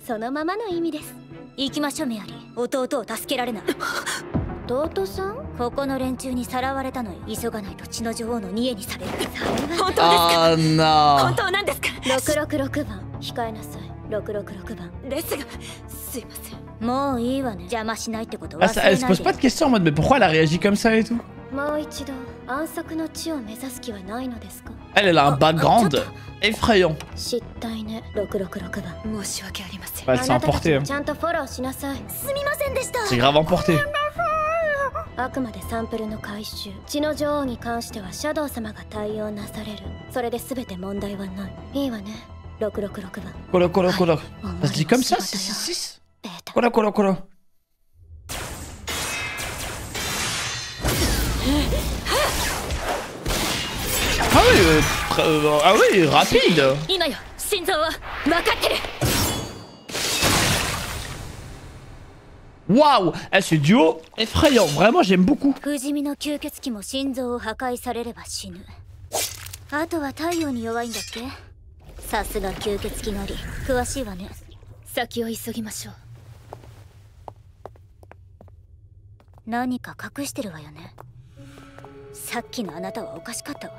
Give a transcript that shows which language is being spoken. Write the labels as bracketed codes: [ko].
[ja] そのままの意味です。行きましょうメアリー。弟を助けられない。弟さん？ここの連中にさらわれたのよ。急がないと血の女王の家にされる。本当ですか？本当なんですか？666番控えなさい。 666番ですが、すいません。もういいわね。邪魔しないってこと忘れないで。 [fr] Elle se pose pas de questions en mode mais pourquoi elle a réagi comme ça et tout? [ja] もう一度安息の地を目指す気はないのですか [fr] ？Elle a un background effrayant. [ja] 失態ね。666番。申し訳ありません。 [fr] Elle s'est emportée. [ja] ちゃんとフォローしなさい。すみませんでした。 [fr] C'est grave emporté. [ja] あくまでサンプルの回収。血の女王に関してはシャドウ様が対応なされる。それで全て問題はない。いいわね。666番。コロコロコロ。 [fr] Ça se dit comme ça? 666? コロコロコロ。 Ah oui, rapide. [ja] 今よ、心臓は分かってる。 [fr] Waouh, ce duo effrayant, vraiment j'aime beaucoup. [ja] 不死身の吸血鬼も心臓を破壊されれば死ぬ。あとは太陽に弱いんだっけ？さすが吸血鬼狩り、詳しいわね。先を急ぎましょう。何か隠してるわよね。さっきのあなたはおかしかったわ。